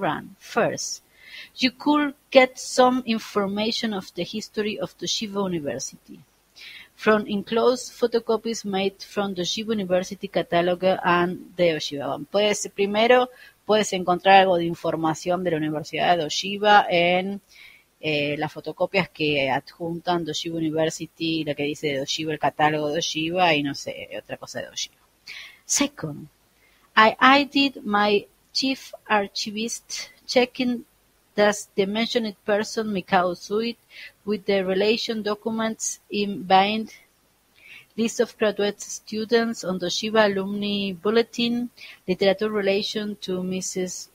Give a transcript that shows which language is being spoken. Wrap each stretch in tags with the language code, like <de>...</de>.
<en>Rand, first, you could get some information of the history of Toshiba University from enclosed photocopies made from the Toshiba University Catalog and the Toshiba.</en> <es>Primero puedes encontrar algo de información de la Universidad de Toshiba en las fotocopias que adjuntan Toshiba University, lo que dice de Toshiba, el catálogo de Toshiba y no sé, otra cosa de Toshiba.</es> <en>Second, I did my chief archivist checking does the mentioned person Mikao Usui with the relation documents in bind list of graduate students on Toshiba Alumni Bulletin, literature relation to Mrs.</en>